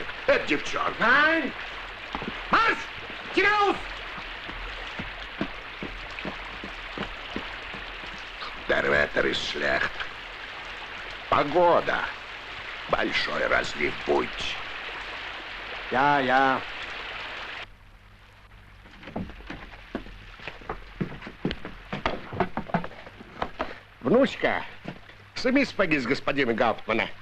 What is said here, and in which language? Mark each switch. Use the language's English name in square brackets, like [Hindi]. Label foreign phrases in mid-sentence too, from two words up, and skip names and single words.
[Russian] Это девчонка. [German] Nein! Марш! Hinaus! Der Wetter ist schlecht. [Russian] Погода. Большой разлив будет. [German] Ja. [Russian] Внучка, сними сапоги с господина Гауптмана.